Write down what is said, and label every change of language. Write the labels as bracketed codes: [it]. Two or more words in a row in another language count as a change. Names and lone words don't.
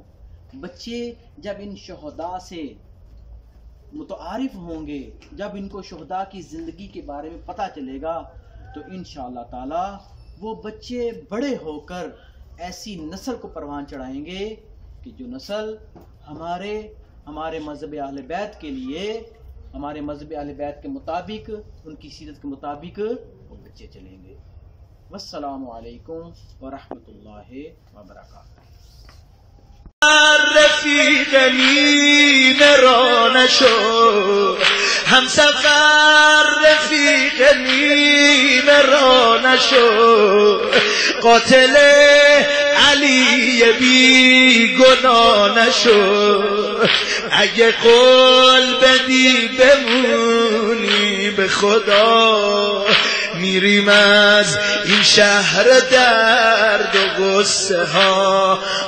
[ur] بچے جب ان شہداء سے متعارف ہوں گے، جب ان کو شہداء کی زندگی کے بارے میں پتہ چلے گا تو [ar] انشاءاللہ تعالی [ur] وہ بچے بڑے ہو کر ایسی نسل کو پروان چڑھائیں گے کہ جو نسل ہمارے مذہب اہل بیت کے لیے، ہمارے مذہب اہل بیت کے مطابق، ان کی سیرت کے مطابق وہ بچے چلیں گے. [ar] والسلام علیکم ورحمۃ اللہ وبرکاتہ. [fa] رفیق رانه شو هم سفر رفیق نیم رانه شو قاتل علی بی گناه نشو اگه قول بدی بمونی به خدا میریم از این شهر درد و غصه ها.